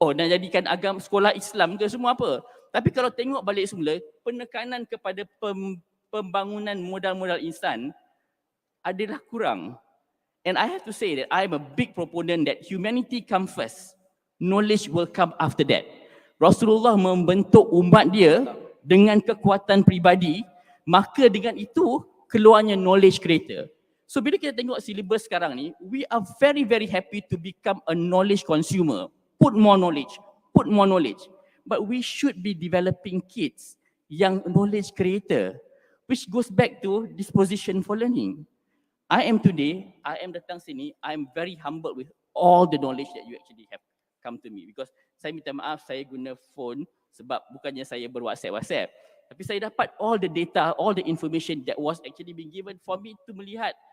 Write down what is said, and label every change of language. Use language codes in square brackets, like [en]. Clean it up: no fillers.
[ms] Oh, dan jadikan agama sekolah Islam ke semua apa. Tapi kalau tengok balik semula, penekanan kepada pembangunan modal-modal instan adalah kurang. [en] And I have to say that I am a big proponent that humanity come first. Knowledge will come after that. [ms] Rasulullah membentuk umat dia dengan kekuatan pribadi, maka dengan itu keluarnya knowledge creator. [en] So [ms] bila kita tengok silibus sekarang ni, [en] we are very very happy to become a knowledge consumer. Put more knowledge, put more knowledge. But we should be developing kids yang knowledge creator, which goes back to disposition for learning. I am [ms] datang sini, [en] I am very humbled with all the knowledge that you actually have come to me, because [ms] saya minta maaf saya guna phone sebab bukannya saya WhatsApp, tapi saya dapat [en] all the data, all the information that was actually being given for me to melihat.